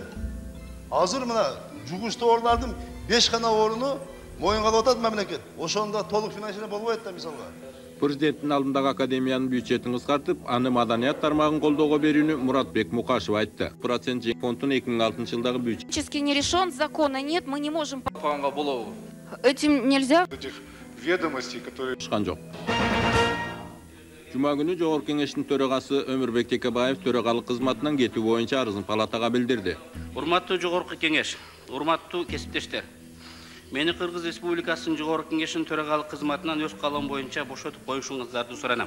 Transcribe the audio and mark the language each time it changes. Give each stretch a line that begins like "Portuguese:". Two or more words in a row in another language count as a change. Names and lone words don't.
Kyrgyz: Азыр мына жугуштуу орундардын 5 гана орunu моюнга алып атат мамлекет. Ошондо толук финансирование болбойт да мисалга. Президенттин алдындагы академиянын бюджетин кыскартып, аны маданият тармагын колдоого берүүнү Муратбек Мукашев айтты. Процент фондун 2006 жылдагы бюджет.
Russian: Практически не решен, закона нет, мы не можем. Этим нельзя. Этих ведомостей, которые.
Kyrgyz: Жума күнү Жогорку Кеңештин төрагасы Өмүрбек Текебаев төрагалык кызматынан кетүү боюнча арызын палатага билдирди. Урматтуу Жогорку Кеңеш, урматтуу кесиптештер. Мени Кыргыз Республикасынын Жогорку Кеңештин төрагалык кызматынан өз калым боюнча бошотуп коюшуңуздарды суранам.